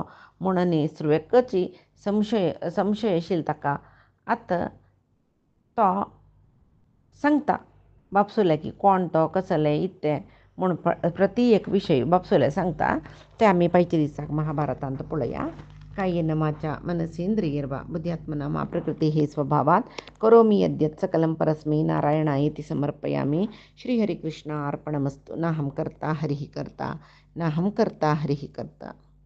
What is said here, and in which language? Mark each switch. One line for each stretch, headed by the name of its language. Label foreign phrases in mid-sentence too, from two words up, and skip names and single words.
Konkani: म्हूण आनी सुरवेकाची संशय आशिल्लो ताका आतां तो सांगता बापसूल्या की कोण तो कसले इत्तें म्हूण प्रती एक विशय बापसूले सांगता ते आमी पायच्या दिसाक महाभारतांत पळया
Sanskrit: कायेन वाचा मनसेंद्रियर्वा बुद्ध्यात्मना मा प्रकृतिः स्वभावात् करोमि यद्यत् सकलं परस्मै नारायणायेति समर्पयामि श्रीहरिकृष्णार्पणमस्तु नाहं कर्ता हरिः कर्ता नाहं कर्ता हरिः कर्ता।